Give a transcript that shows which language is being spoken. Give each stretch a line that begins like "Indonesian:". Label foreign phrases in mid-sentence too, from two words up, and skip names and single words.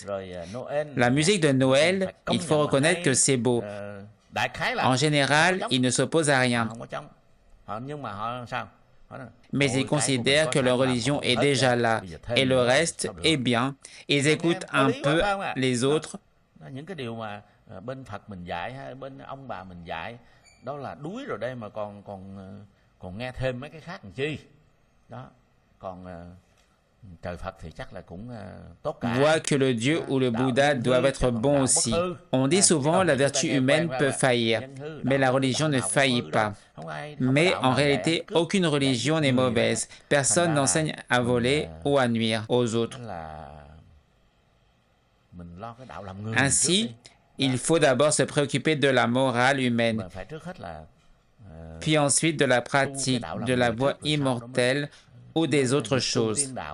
French: La musique de Noël, il faut reconnaître que c'est beau. En général, ils ne s'opposent à rien. Mais ils considèrent que leur religion est déjà là, et le reste est bien. Ils écoutent un peu les autres.
Vietnamese: Bên Phật mình dạy hay bên ông bà mình dạy đó là đuối rồi đây mà còn nghe thêm mấy cái khác làm chi đó còn trời Phật thì chắc là cũng tốt cả.
French: Voient que le Dieu ou le Bouddha doivent être bons aussi. On dit souvent la vertu humaine peut faillir, mais la religion ne faillit pas. Mais en réalité, aucune religion n'est mauvaise. Personne n'enseigne à voler ou à nuire aux autres. Ainsi, il faut d'abord se préoccuper de la morale humaine, puis ensuite de la pratique, de la voie immortelle ou des autres choses.